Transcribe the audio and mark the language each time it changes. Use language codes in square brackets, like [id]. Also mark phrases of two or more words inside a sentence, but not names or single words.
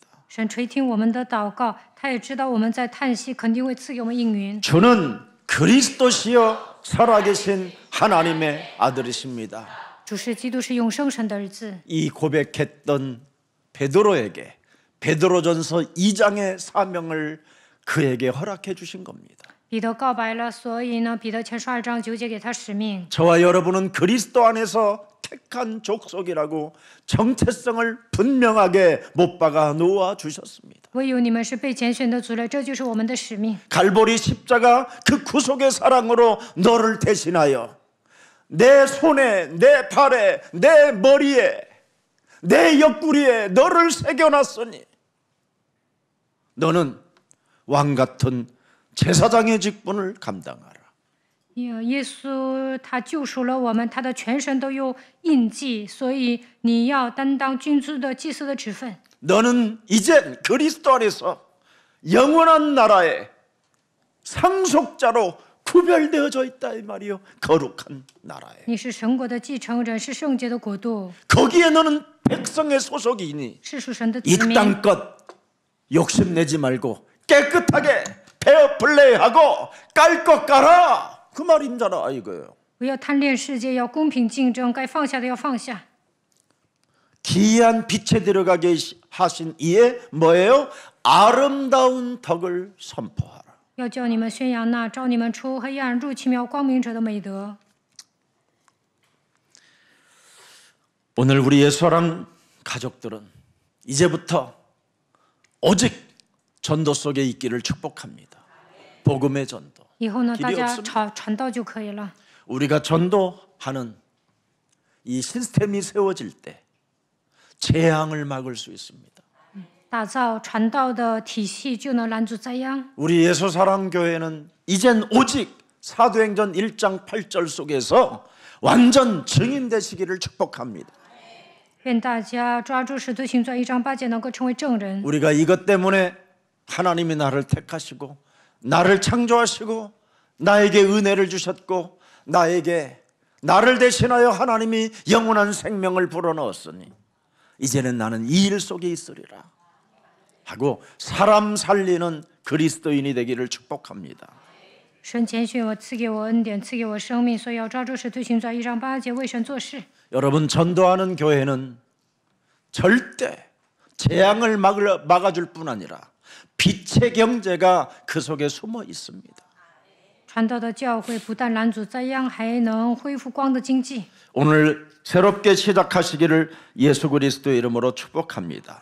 [zh] 神垂听我们的祷告，他也知道我们在叹息，肯定会赐给我们应允。 [ko] 주는 그리스도시여 살아계신 하나님의 아들이십니다. [zh] 主是基督，是永生神的儿子。 [ko] 이 고백했던 베드로에게 베드로전서 2장의 사명을 그에게 허락해 주신 겁니다. [zh] 彼得告白了，所以呢，彼得前书2章9节给他使命。 [ko] 저와 여러분은 그리스도 안에서 택한 족속이라고 정체성을 분명하게 못 박아 놓아 주셨습니다. [zh] 唯有你们是被拣选的族类，这就是我们的使命。 [ko] 갈보리 십자가 그 구속의 사랑으로 너를 대신하여 내 손에, 내 발에, 내 머리에, 내 옆구리에 너를 새겨놨으니 너는 왕 같은 제사장의 직분을 감당하라. [zh] 耶稣他救赎了我们，他的全身都有印记，所以你要担当君尊的祭司的职分。 [ko] 너는 이제 그리스도 안에서 영원한 나라의 상속자로 구별되어져 있다 이 말이요. 거룩한 나라에. [zh] 你是神国的继承人，是圣洁的国度， [ko] 거기에 너는 백성의 소속이니 [zh] 是属神的子 [ko] 이 [zh] 民。 [ko] 땅껏 욕심내지 말고 깨끗하게 페어 플레이하고 깔 것 깔아. 그 말인잖아 이거예요. [zh] 不要贪恋世界，要公平竞争，该放下的要放下。 [ko] 기이한 빛에 들어가게 하신 이의 뭐예요? 아름다운 덕을 선포하라. [zh] 要叫你们宣扬那召你们出黑暗入奇妙光明者的美德。 [ko] 오늘 우리 예수사랑 가족들은 이제부터 오직 전도 속에 있기를 축복합니다. 복음의 전도. [zh] 以后呢， [ko] 길이 [zh] 大家 [ko] 없습니다. [zh] 传道就可以了。 [ko] 우리가 전도하는 이 시스템이 세워질 때 재앙을 막을 수 있습니다. [zh] 打造传道的体系，就能拦阻灾殃。 [ko] 우리 예수사랑교회는 이젠 오직 사도행전 1장 8절 속에서 완전 증인 되시기를 축복합니다. [zh] 愿大家抓住《使徒行传》1章8节，能够成为证人。 [ko] 우리가 이것 때문에 하나님이 나를 택하시고 나를 창조하시고 나에게 은혜를 주셨고 나에게 나를 대신하여 하나님이 영원한 생명을 불어넣었으니 이제는 나는 이 일 속에 있으리라 하고 사람 살리는 그리스도인이 되기를 축복합니다. [zh] 神拣选我，赐给我恩典，赐给我生命，所以要照着使徒行传1章8节为神做事。 [ko] 여러분, 전도하는 교회는 절대 재앙을 막아줄 뿐 아니라 빛의 경제가 그 속에 숨어 있습니다. [zh] 传道的教会不但拦阻灾殃，还能恢复光的经济。 [ko] 오늘 새롭게 시작하시기를 예수 그리스도의 이름으로 축복합니다.